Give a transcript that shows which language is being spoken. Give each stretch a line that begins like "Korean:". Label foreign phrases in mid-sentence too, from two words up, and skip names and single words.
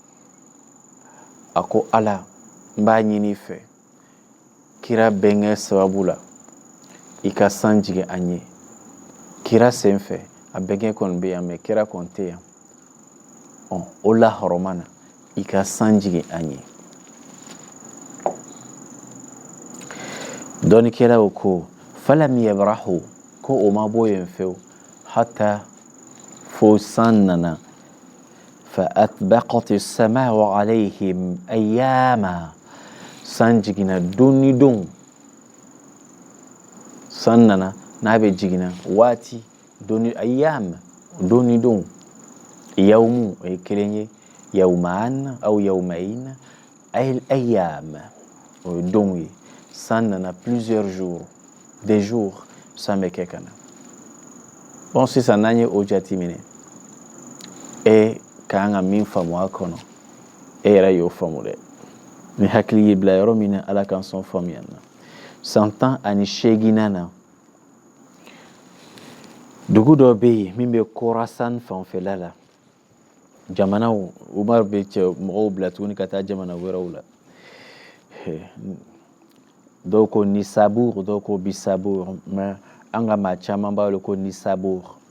Bambara: a ko ala n b'a ɲini fɛ kira bɛnkɛ sababu la i ka san jigin an ye kira senfɛ a bɛnkɛ kɔni bɛ yan mɛ kira kɔni tɛ yan o la hɔrɔma na i ka san jigin an ye dɔnnikɛlaw ko
Arabic: فلم يبرحوا
Bambara: ko o ma bɔ yen fewu hatta fo san nana
Arabic: فأطبقت السماء عليهم أياما
Bambara: san jiginna don ni don san nana n'a bɛ jiginna waati don ni ayyam don ni don yawmu o ye kelen ye
Arabic: يوما أو يومين أيام
Bambara: o ye don ye san nana
French: plusieurs jours des jours
Bambara: san bɛ kɛ ka na bon sisan n'an ye o jateminɛ e k'an ka min faamu a kɔnɔ e yɛrɛ y'o faamu dɛ ni hakili y'i bila yɔrɔ min na ala k'an sɔn faamuyali na san tan ani seeginnan na dugu dɔ bɛ yen min bɛ Khorasan fanfɛla la jamanaw Umar bɛ cɛ mɔgɔw bila tuguni ka taa jamana wɛrɛw la dɔw ko Nisabur dɔw ko Bisabur mais an ka maa caman b'a wele ko Nisabur